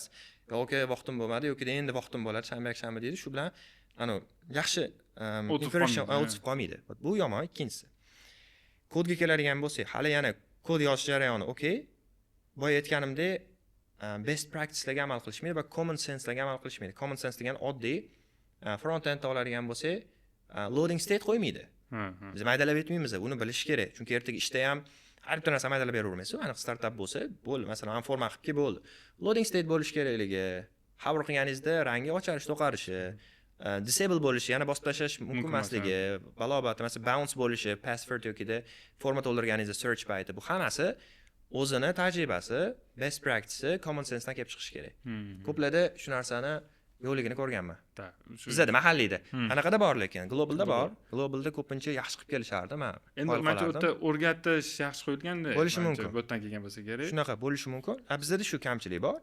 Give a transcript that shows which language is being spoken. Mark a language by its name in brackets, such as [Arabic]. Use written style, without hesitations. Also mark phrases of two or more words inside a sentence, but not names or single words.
[Uzbek] Okey, vaqtim bo'lmadi yoki endi vaqtim bo'ladi, shanba yakshanba deydi. Shu bilan yaxshi information o'tib qolmaydi. Bu yomon. Ikkinchisi, kodga keladigan bo'lsak, hali yana kod yozish jarayoni okey. Boya aytganimdek, [English] best practicelarga [Uzbek] amal qilishmaydi va [English] common senselarga [Uzbek] amal qilishmaydi. [English] Common sense [Uzbek] degan oddiy [English] front end [Uzbek] oladigan bo'lsak, [English] loading state [Uzbek] qo'ymaydi. Biz maydalab aytmaymiz, buni bilish kerak. Chunki ertaga ishda ham har bir narsa maydalab beravermaysiz. Aniq startup bo'lsa, bo'ldi. Masalan, forma qilib bo'ldi. [English] Loading state [Uzbek] bo'lish kerakligi, qabul qilganingizda rangi ocharish, to'qarishi, disable bo'lishi, yana bosib tashlash mumkin emasligi, balobati, masalan, bounce bo'lishi, password yokida forma to'ldirganingizda search payti, bu hammasi o'zini tajribasi, [English] best practice, common sensedan [Uzbek] kelib chiqish kerak. Ko'plarda shu narsani yo'qligini ko'rganman. Bizda mahalliyda. Anaqada bor lekin, globalda bor. Globalda ko'pincha yaxshi qilib kelishardi, men. Endi menimcha u yerda o'rgatish yaxshi qo'yilganda, bo'lishi mumkin. Bu yerdan kelgan bo'lsa kerak. Shunaqa bo'lishi mumkin. Bizda shu kamchilik bor.